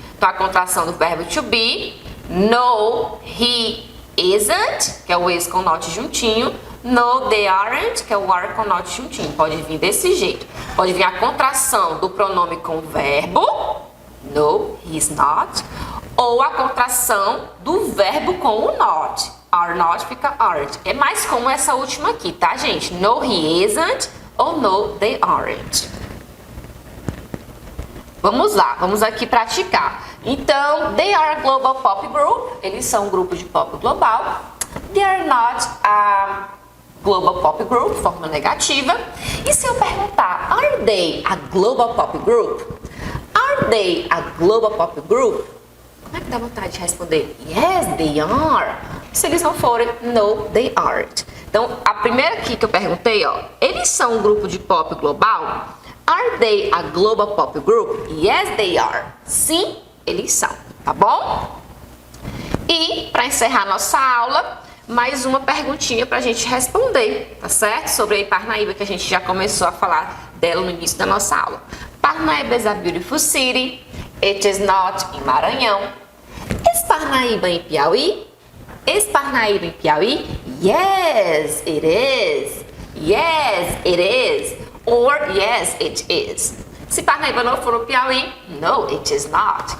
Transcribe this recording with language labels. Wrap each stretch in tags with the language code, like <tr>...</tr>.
<pt>Então, a contração do verbo to be,</pt> <en>no, he isn't,</en> <pt>que é o is com not juntinho,</pt> <en>no, they aren't,</en> <pt>que é o are com not juntinho. Pode vir desse jeito. Pode vir a contração do pronome com o verbo,</pt> <en>no, he's not,</en> <pt>ou a contração do verbo com o not.</pt> <en>Are not</en> <pt>fica aren't. É mais comum essa última aqui, tá, gente?</pt> <en>No, he isn't ou no, they aren't.</en> <pt>Vamos lá, vamos aqui praticar. Então,</pt> <en>they are a global pop group.</en> <pt>Eles são um grupo de pop global.</pt> <en>They are not a global pop group,</en> <pt>forma negativa. E se eu perguntar,</pt> <en>are they a global pop group? Are they a global pop group?</en> <pt>Como é que dá vontade de responder?</pt> <en>Yes, they are.</en> <pt>Se eles não forem,</pt> <en>no, they aren't.</en> <pt>Então, a primeira aqui que eu perguntei, ó, eles são um grupo de pop global?</pt> <en>Are they a global pop group? Yes, they are.</en> <pt>Sim, eles são, tá bom? E, para encerrar nossa aula, mais uma perguntinha para a gente responder, tá certo? Sobre a Parnaíba, que a gente já começou a falar dela no início da nossa aula.</pt> <en>Parnaíba is a beautiful city. It is not em Maranhão. Is Parnaíba em Piauí? Is Parnaíba em Piauí? Yes, it is. Yes, it is. Or yes, it is.</en> <pt>Se Parnaíba não for no Piauí,</pt> <en>no, it is not.</en>